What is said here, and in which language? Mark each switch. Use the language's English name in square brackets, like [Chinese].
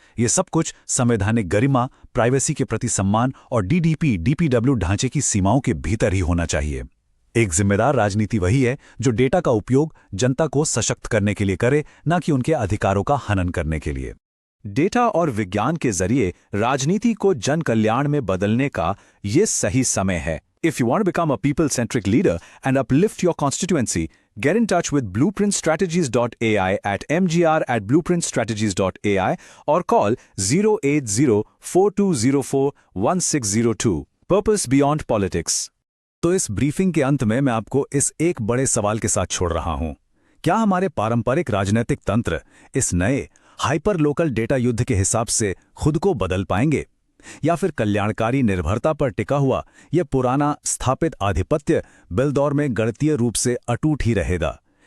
[Hindi] ये सब कुछ संवैधानिक गरिमा, प्राइवेसी के प्रति सम्मान और डीपीडब्ल्यू ढांचे की सीमाओं के भीतर ही होना चाहिए। एक जिम्मेदार राजनीति वही है जो डेटा का उपयोग जनता को सशक्त करने के लिए करे, न कि उनके अधिकारों का हनन करने के लिए। डेटा और विज्ञान के जरिए राजनीति को जन कल्याण में बदलने का ये सही समय है। [English] If you want to become a people-centric leader and uplift your constituency, get in touch with blueprintstrategies.ai at mgr@blueprintstrategies.ai or call 08042041602. Purpose beyond politics. [Hindi] तो इस ब्रीफिंग के अंत में मैं आपको इस एक बड़े सवाल के साथ छोड़ रहा हूं। क्या हमारे पारंपरिक राजनीतिक तंत्र इस नए हाइपर लोकल डेटा युद्ध के हिसाब से खुद को बदल पाएंगे, या फिर कल्याणकारी निर्भरता पर टिका हुआ यह पुराना स्थापित आधिपत्य बेलदौर में गणितीय रूप से अटूट ही रहेगा?